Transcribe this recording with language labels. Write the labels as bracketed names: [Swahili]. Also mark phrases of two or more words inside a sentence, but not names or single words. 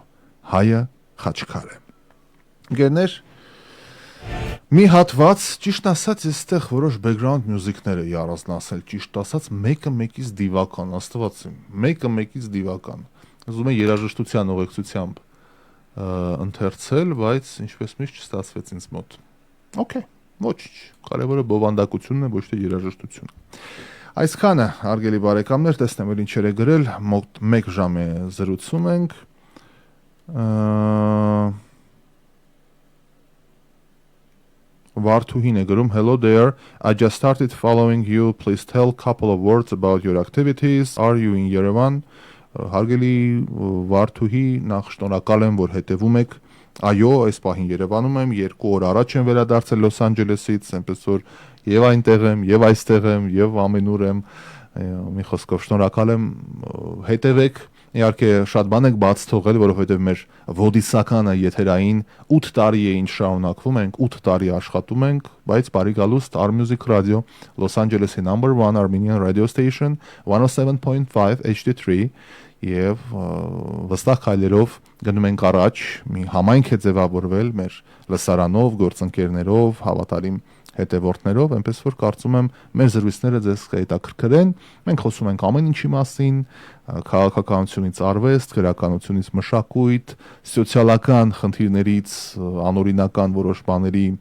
[Armenian] հայը խաչքար է։ Գերներ, մի հատված, ճիշտ ասած, այստեղ որոշ [English] background music- [Armenian] ներ էի առանձնացել, ճիշտ ասած, մեկը մեկից դիվական, աստված իմ, մեկը մեկից դիվական։ Ուզում եմ երաժշտության ուղեկցությամբ ընթերցել, բայց ինչպես միշտ չստացվեց ինձ մոտ։ Okay, ոչինչ, կարևորը բովանդակությունն է, ոչ թե երաժշտությունը։ Այսքանը, հարգելի բարեկամներ, տեսնեմ էլ ինչեր է գրել, մոտ 1 ժամ է զրուցում ենք։ Վարդուհին է գրում, [English] hello there, I just started following you, please tell couple of words about your activities, are you in Yerevan? [Armenian] Հարգելի Վարդուհի, նախ շնորհակալ եմ, որ հետևում եք, այո, այս պահին Երևանում եմ, 2 օր առաջ եմ վերադարձել Լոս Անջելեսից, այնպես որ եւ այնտեղ եմ, եւ այստեղ եմ, եւ ամենուր եմ, մի խոսքով շնորհակալ եմ, հետևեք, իհարկե շատ բան եք բաց թողել, որովհետև մեր ոդիսականը եթերային 8 տարի է ինչ շարունակվում ենք, 8 տարի աշխատում ենք, բայց բարի գալուստ Star Music Radio, Los Angeles-ի [English] number 1 Armenian radio station, [Armenian] 107.5 HD3 եւ վստահ քայլերով գնում ենք առաջ, մի համայնք է ձևավորվել մեր լսարանով, գործընկերներով, հավատարիմ հետևորդներով, այնպես որ կարծում եմ մեր զրույցները ձեզ կհետաքրքրեն, մենք խոսում ենք ամեն ինչի մասին, քաղաքականությունից արվեստ, գրականությունից մշակույթ, սոցիալական խնդիրներից, անօրինական որոշ բաների,